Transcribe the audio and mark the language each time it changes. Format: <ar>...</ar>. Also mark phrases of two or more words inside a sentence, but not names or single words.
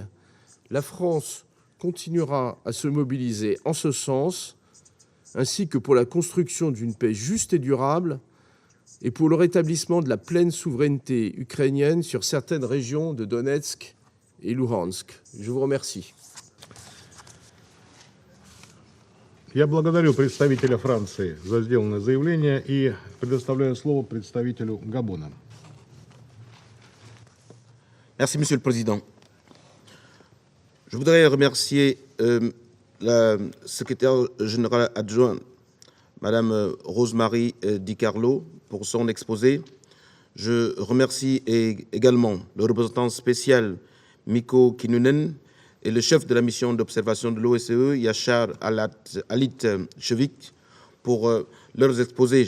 <fr>La France continuera à se mobiliser en ce sens, ainsi que pour la construction d'une paix juste et durable et pour le rétablissement de la pleine souveraineté ukrainienne sur certaines régions de Donetsk et Luhansk. Je vous remercie.</fr> <ru>Я благодарю представителя Франции за сделанное заявление и предоставляю слово представителю Габона.</ru> <fr>Merci, Monsieur le Président. Je voudrais remercier la secrétaire générale adjointe, Madame Rosemarie Di Carlo, pour son exposé. Je remercie également le représentant spécial Mikko Kinnunen et le chef de la mission d'observation de l'OSCE, Yashar Alit-Chevik, pour leurs exposés.</fr>